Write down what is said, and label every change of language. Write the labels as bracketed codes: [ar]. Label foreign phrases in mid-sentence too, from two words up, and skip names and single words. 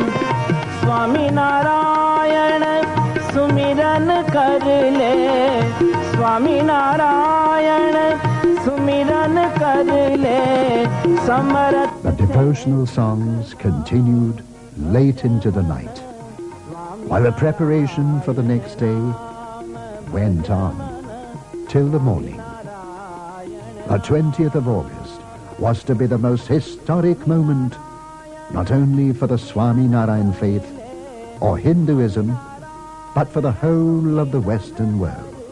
[hi] स्वामी नारायण सुमिरन कर ले, स्वामी नारायण सुमिरन कर ले, समर्थ। [en] The devotional songs continued late into the night, while the preparation for the next day went on till the morning. The 20th of August was to be the most historic moment, not only for the Swami Narayan faith or Hinduism, but for the whole of the Western world.